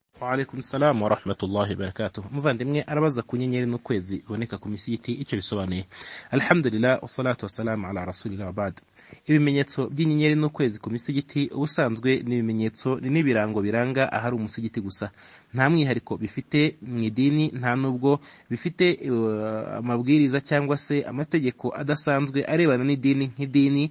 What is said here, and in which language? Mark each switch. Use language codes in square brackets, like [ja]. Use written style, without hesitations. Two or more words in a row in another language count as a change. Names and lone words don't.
[ar] وعليكم السلام ورحمة الله وبركاته. [rw] Muvandimwe arabaza ku nyenyeri n'ukwezi boneka ku misigiti icyo bisobanuye. [ar] الحمد لله والصلاة والسلام على رسول الله وبعد. [rw] Ibimenyetso by'inyenyeri n'ukwezi ku misigiti ubusanzwe ni ibimenyetso n'ibirango biranga ahari umusigiti gusa. Nta mwihariko bifite mu idini, nta nubwo bifite amabwiriza cyangwa se amategeko adasanzwe arebana n'idini nk'idini,